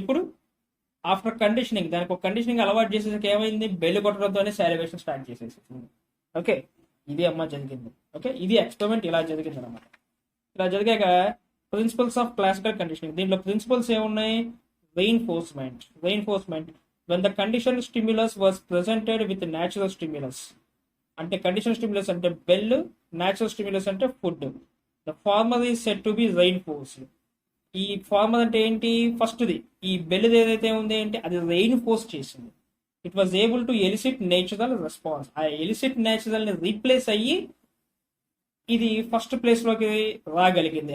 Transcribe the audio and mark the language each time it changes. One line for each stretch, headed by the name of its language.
Telugu: ఇప్పుడు after conditioning, దానికి ఒక కండిషనింగ్ అలవాటు చేసేసరికి ఏమైంది? బెల్లు కొట్టడంతోనే సాల్యువేషన్ స్టార్ట్ చేసేసింది. ఓకే, ఇది అమ్మ జరిగింది. ఓకే, ఇది ఎక్స్పెరిమెంట్ ఇలా జరిగింది అనమాట. ఇలా జరిగాక ప్రిన్సిపల్స్ ఆఫ్ క్లాసికల్ కండిషనింగ్. దీంట్లో ప్రిన్సిపల్స్ ఏమున్నాయి? Reinforcement.
English: when the conditional stimulus was presented with natural stimulus.
Telugu: అంటే కండిషనల్ స్టిమ్యులస్ అంటే బెల్, న్యాచురల్ స్టిమ్యులస్ అంటే food.
English: The former is set to be reinforced.
Telugu: ఈ ఫార్మర్ అంటే ఏంటి? ఫస్ట్ది ఈ బెల్ ఏదైతే ఉంది అంటే అది రెయిన్ఫోర్స్ చేసింది.
English: It was able to elicit natural response.
Telugu: ఆ ఎలిసిట్ నేచురల్ ని రీప్లేస్ అయ్యి ఇది ఫస్ట్ ప్లేస్ లోకి రాగలిగింది.